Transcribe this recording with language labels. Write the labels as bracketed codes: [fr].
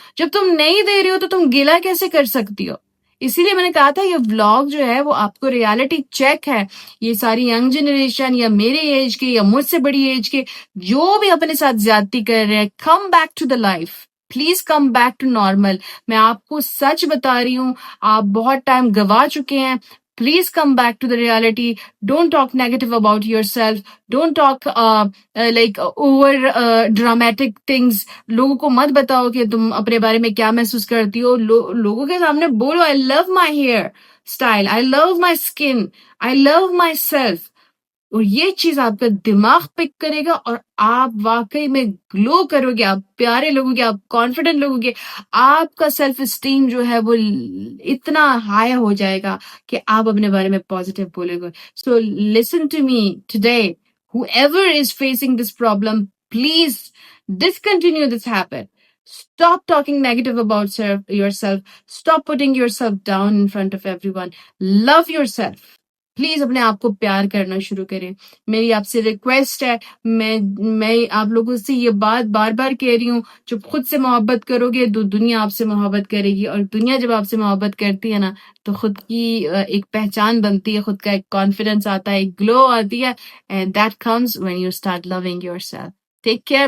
[ur] جب تم نہیں دے رہی ہو تو تم گلا کیسے کر سکتی ہو؟ اسی لیے میں نے کہا تھا یہ ولاگ جو ہے وہ آپ کو ریالٹی چیک ہے. یہ ساری ینگ جنریشن یا میرے ایج کے یا مجھ سے بڑی ایج کے جو بھی اپنے ساتھ زیادتی کر رہے ہیں, [en] Come back to the life, please come back to normal. [ur] میں آپ کو سچ بتا رہی ہوں, آپ بہت ٹائم گوا چکے ہیں. [en] Please come back to the reality. Don't talk negative about yourself. Don't talk like over dramatic things. [ur] لوگوں کو مت بتاؤ کہ تم اپنے بارے میں کیا محسوس کرتی ہو. لوگوں کے سامنے بولو [en] I love my hair style. I love my skin. I love myself. [ur] اور یہ چیز آپ کا دماغ پک کرے گا اور آپ واقعی میں گلو کرو گے, آپ پیارے لوگوں گے, آپ کانفیڈنٹ لوگوں گے, آپ کا سیلف اسٹیم جو ہے وہ اتنا ہائی ہو جائے گا کہ آپ اپنے بارے میں پازیٹیو بولے گے. [en] So listen to me today, whoever is facing this problem, please discontinue this habit. Stop talking negative about yourself. Stop putting yourself down in front of everyone. Love yourself. [ur] Please اپنے آپ کو پیار کرنا شروع کریں. میری آپ سے ریکویسٹ ہے, میں آپ لوگوں سے یہ بات بار بار کہہ رہی ہوں, جب خود سے محبت کرو گے تو دنیا آپ سے محبت کرے گی, اور دنیا جب آپ سے محبت کرتی ہے نا تو خود کی ایک پہچان بنتی ہے, خود کا ایک کانفیڈنس آتا ہے, ایک گلو آتی ہے, [en] And that comes when you start loving yourself. Take care.